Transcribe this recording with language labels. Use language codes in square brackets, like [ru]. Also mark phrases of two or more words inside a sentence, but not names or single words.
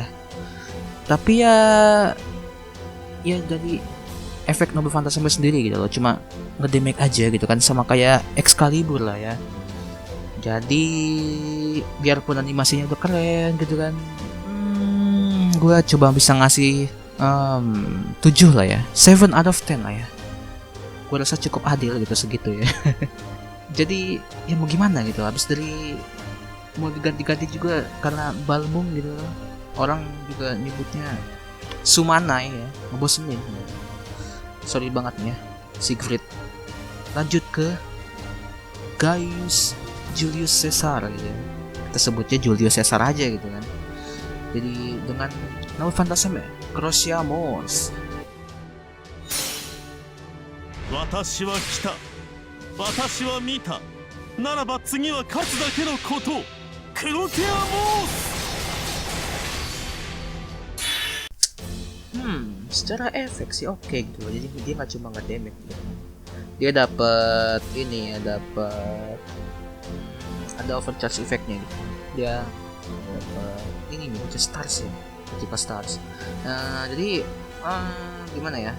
[id] Tapi ya dari efek Noble Phantasm sendiri gitu loh, cuma ngedemake aja gitu kan, sama kayak Excalibur lah ya. Jadi biarpun animasinya udah keren gitu kan, gue coba bisa ngasih 7 lah ya, 7 [en] out of [id] 10 lah ya. Gue rasa cukup adil gitu, segitu ya. Jadi ya mau gimana gitu, habis dari mau diganti-ganti juga karena Balmung gitu, orang juga nyebutnya Sumanai ya, ngebosenin. Sorry banget nih ya Sigrid. Lanjut ke Gaius Julius Caesar gitu ya. Kita sebutnya Julius Caesar aja gitu kan. Jadi dengan Noble Phantasm ya, Crocea Mons. [ja] 私は来た、私は見た、ならば次は勝つだけのこと、クロケアモース。 [id] Secara efek sih oke gitu loh. Jadi dia nggak cuma nge-damage gitu. Dia dapat ini ya, dapat ada [en] overcharge effectnya [id] gitu. Dia dapat ini nih, stars ya, tipe stars. Nah, jadi gimana ya?